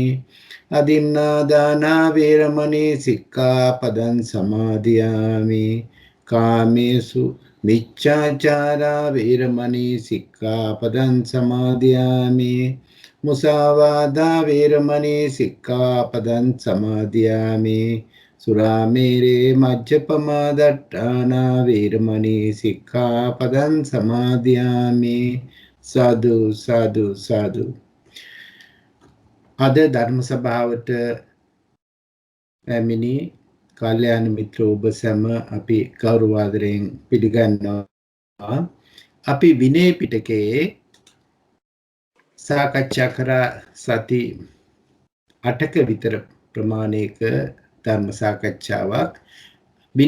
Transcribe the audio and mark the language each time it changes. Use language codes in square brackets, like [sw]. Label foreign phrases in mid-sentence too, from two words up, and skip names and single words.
[pi] අදින්නා දාන වේරමණී සික්ඛාපදං සමාදියාමි කාමේසු මිච්ඡාචාරා වේරමණී සික්ඛාපදං සමාදියාමි මුසාවාදා වේරමණී සික්ඛාපදං සමාදියාමි සුරාමේරේ මජ්ජපමා දට්ඨානා වේරමණී සික්ඛාපදං සමාදියාමි සාදු සාදු සාදු. [si] අද ධර්ම සභාවට පැමිණි කල්යාණ මිත්‍ර ඔබ සැම අපි ගෞරවාදරයෙන් පිළිගන්නවා. අපි විනය පිටකයේ සාකච්ඡා කර සති 8ක විතර ප්‍රමාණයක ධර්ම සාකච්ඡාවක් විනය